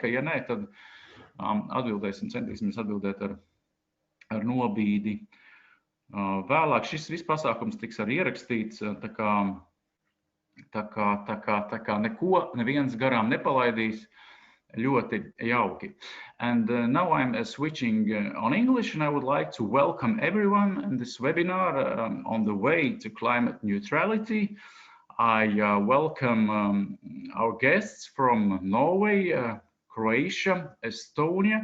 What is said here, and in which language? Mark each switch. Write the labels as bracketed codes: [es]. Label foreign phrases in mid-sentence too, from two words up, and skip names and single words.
[lv] Ja nē, tad centīsimies atbildēt ar nobīdi. Vēlāk šis viss pasākums tiks arī ierakstīts, tā kā neko neviens garām nepalaidīs. Ļoti jauki. [en] And now I'm switching on English, and I would like to welcome everyone in this webinar on the way to climate neutrality. I welcome our guests from Norway, Croatia, Estonia.